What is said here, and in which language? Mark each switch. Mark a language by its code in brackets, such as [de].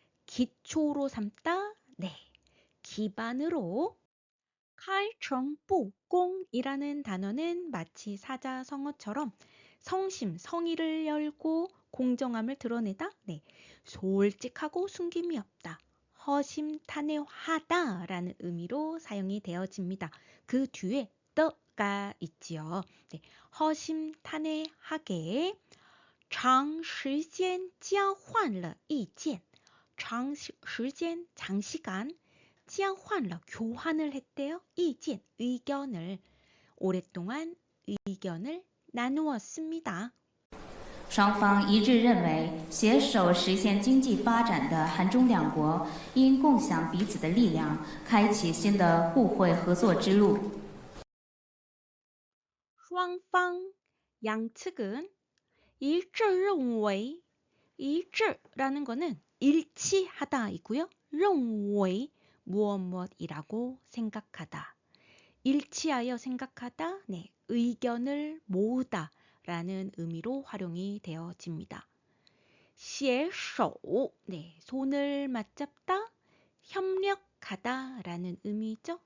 [ko] 기초로 삼다 네 기반으로 开诚布公이라는 단어는 마치 사자성어처럼 성심, 성의를 열고 공정함을 드러내다, 네, 솔직하고 숨김이 없다, 허심탄회하다라는 의미로 사용이 되어집니다. 그 뒤에 더가 있지요. 네, 허심탄회하게 [zh] 长时间交换了意见 [ko] 장시간 交换了 교환을 했대요. 意见 의견을 오랫동안 의견을 나누었습니다. [zh] 双方一致认为，携手实现经济发展的韩中两国应共享彼此的力量，开启新的互惠合作之路。 [ko] 双方 양측은 [zh] 一致认为 [ko] 一致라는 거는 일치하다이고요. 认为 무엇이라고 생각하다. 일치하여 생각하다, 네, 의견을 모으다 라는 의미로 활용이 되어집니다. 携手, 네, 손을 맞잡다, 협력하다 라는 의미죠.